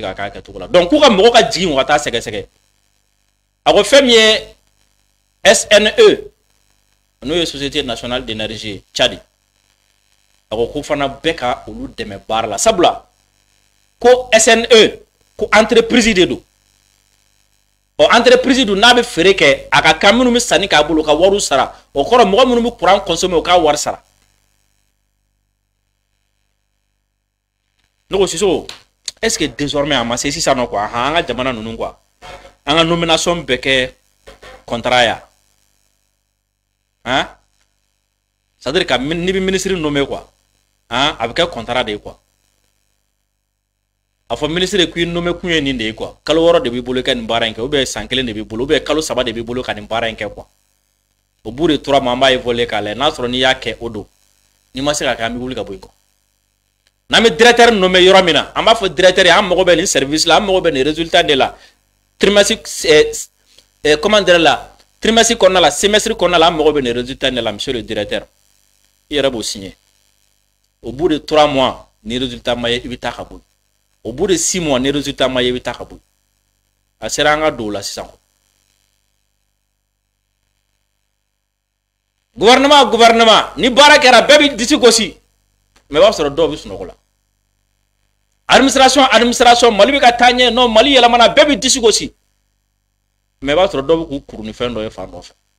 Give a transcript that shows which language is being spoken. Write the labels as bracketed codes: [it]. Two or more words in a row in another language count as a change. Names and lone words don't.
[bm] ka k'a kɛcogo la donc k'u ka mɔgɔw ka jigin u ka taa sɛgɛsɛgɛ a ko fɛn min ye SNE n'o ye Société Nationale d'Énergie Tchad a ko k'u fana bɛɛ ka olu dɛmɛ baara la sabula ko SNE ko entreprise de don o entreprise dun n'a bɛ feere kɛ a ka kan minnu bɛ sanni k'a bolo ka wariw sara o kɔrɔ mɔgɔ minnu bɛ [fr] courant consommer [bm] o k'a wari sara. Ne ko Sisoko [fr] est-ce que désormais [bm] a ma se sisan nɔ quoi an ka jamana ninnu quoi an ka nomination bɛɛ kɛ contrat ya [fr] c'est-à-dire que [bm] ni bɛ [fr] ministre nommé [bm] quoi a bɛ kɛ contrat de ye quoi a fɔ ministre k'i nommé kun ye nin de ye quoi kalo 6 de b'i bolo ka nin baara in kɛ [fr] ou bien [bm] san 1 de b'i bolo [fr] ou bien [bm] kalo 3 de b'i bolo ka nin baara in kɛ quoi [fr] au bout de 3 mois [bm] an b'a évoluer k'a lajɛ n'a sɔrɔ n'i y'a kɛ o don n'i ma se ka kɛ an bɛ wuli ka bɔ yen quoi. N'an bɛ directeur nommé yɔrɔ min na an b'a fɔ directeur ye an mago bɛ nin service la an mago bɛ nin [fr] résultat de la trimestre comment dire la trimestre [bm] kɔnɔna la semestre kɔnɔna la an mago bɛ nin [fr] résultat de la monsieur le directeur [bm] i yɛrɛ b'o signer [fr] au bout de 3 mois [bm] ni résultat ma ye i bɛ taa ka bɔ [fr] au bout de 6 mois [bm] ni résultat ma ye i bɛ taa ka bɔ a sera an ka don o la sisan gouvernement ni baara kɛra bɛɛ bɛ disi gosi mais b'a sɔrɔ dɔw bɛ sunɔgɔ la administration Mali bɛ ka taa ɲɛ non Mali yɛlɛmana bɛɛ bɛ disi gosi mais b'a sɔrɔ dɔw bɛ k'u kuru ni fɛn dɔ ye fan dɔ fɛ